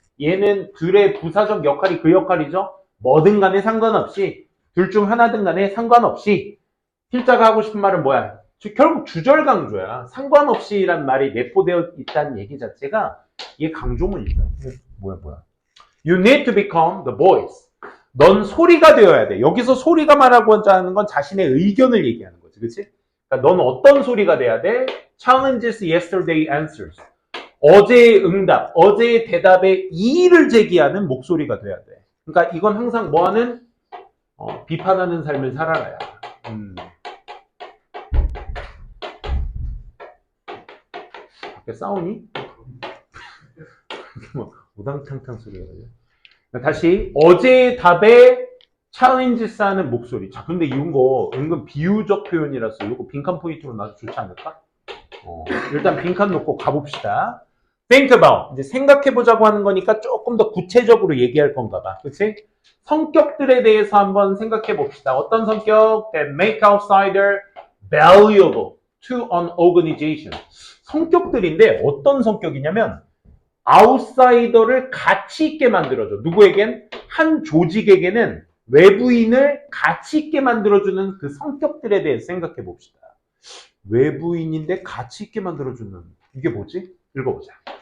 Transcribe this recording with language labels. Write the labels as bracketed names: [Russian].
[Korean] 얘는 둘의 부사적 역할이 그 역할이죠. 뭐든 간에 상관없이 둘 중 하나든 간에 상관없이 필자가 하고 싶은 말은 뭐야? 결국 주절 강조야. 상관없이란 말이 내포되어 있다는 얘기 자체가 이게 강조문이다. 뭐야. [English] You need to become the voice. [Korean] 넌 소리가 되어야 돼. 여기서 소리가 말하고자 하는 건 자신의 의견을 얘기하는 거지. 그치? 그러니까 넌 어떤 소리가 돼야 돼? [English] Challenges yesterday answers. [Korean] 어제의 응답, 어제의 대답에 이의를 제기하는 목소리가 돼야 돼. 그러니까 이건 항상 뭐하는? 비판하는 삶을 살아라야. 밖에 싸우니? 뭐 우당탕탕 소리가 나요. 다시 어제의 답에 챌린지스 하는 목소리. 자, 근데 이런 거 은근 비유적 표현이라서 이거 빈칸 포인트로 놔도 좋지 않을까? 일단 빈칸 놓고 가봅시다. [English] Think about. [Korean] 이제 생각해보자고 하는 거니까 조금 더 구체적으로 얘기할 건가 봐. 그치? 성격들에 대해서 한번 생각해봅시다. 어떤 성격? [English] That make outsider valuable to an organization. [Korean] 성격들인데 어떤 성격이냐면 아웃사이더를 가치 있게 만들어줘. 누구에겐? 한 조직에게는 외부인을 가치 있게 만들어주는 그 성격들에 대해서 생각해 봅시다. 외부인인데 가치 있게 만들어주는 이게 뭐지? 읽어보자.